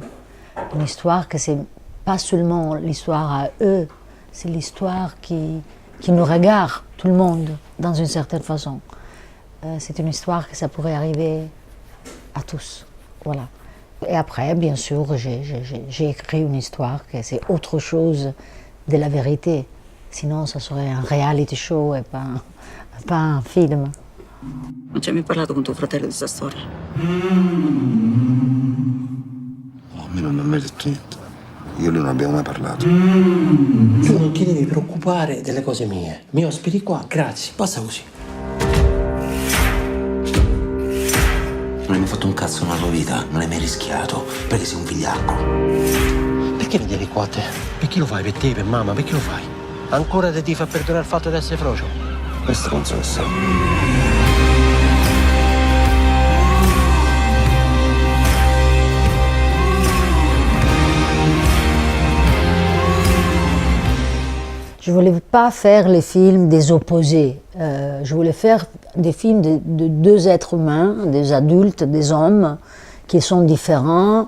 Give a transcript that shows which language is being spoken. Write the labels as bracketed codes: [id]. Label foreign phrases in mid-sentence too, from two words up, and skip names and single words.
[fr] Une histoire que c'est pas seulement l'histoire à eux, c'est l'histoire qui nous regarde, tout le monde, dans une certaine façon. C'est une histoire que ça pourrait arriver à tous. Voilà. Et après, bien sûr, j'ai écrit une histoire que c'est autre chose de la vérité. Sinon, ça serait un [en] reality show [fr] et pas un film. [it] Non ci hai mai parlato con tuo fratello di sta storia? Oh, a me non mi ha mai detto niente. Io e lui non abbiamo mai parlato. Tu non ti devi preoccupare delle cose mie. Mi ospiti qua, grazie. Basta così. Non hai mai fatto un cazzo nella tua vita, non hai mai rischiato, perché sei un vigliacco. Perché mi devi qua a te? Perché lo fai? Per te, per mamma? Perché lo fai? Ancora ti fa perdonare il fatto di essere frocio? Questo non so che sei. [fr] Je ne voulais pas faire les films des opposés. Je voulais faire des films de deux êtres humains, des adultes, des hommes, qui sont différents.